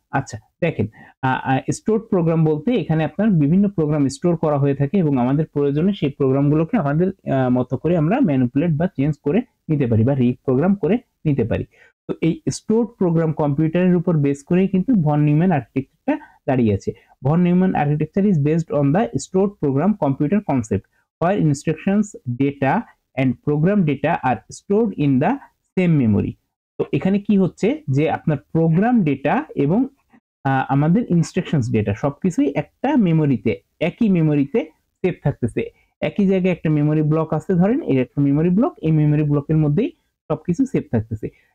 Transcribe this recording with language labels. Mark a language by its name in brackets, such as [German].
[Bangla] আচ্ছা, দেখেন stored programme বলতে এখানে আপনার বিভিন্ন প্রোগ্রাম স্টোর করা হয়ে থাকে এবং আমাদের প্রয়োজনে সেই প্রোগ্রামগুলোকে আমাদের মতো করে আমরা ম্যানিপুলেট বা চেঞ্জ করে নিতে পারি বা রিপ্রোগ্রাম করে নিতে পারি। তো এই স্টোরড প্রোগ্রাম কম্পিউটারের উপর বেস করেই কিন্তু ভন নিউম্যান আর্কিটেকচারটা দাঁড়িয়ে আছে। [English] Von Neumann architecture is based on the stored program computer concept, where instructions, data and program data are stored in the same memory. [Bangla] তো এখানে কি হচ্ছে যে আপনার প্রোগ্রাম ডেটা এবং আমাদের ইনস্ট্রাকশনস ডেটা সবকিছুই একটা মেমোরিতে, একই মেমোরিতে সেভ থাকতেছে। একই জায়গায় একটা মেমরি ব্লক আছে, ধরেন এই একটা মেমরি ব্লক, এই মেমরি ব্লকের মধ্যেই সবকিছু সেভ থাকতেছে।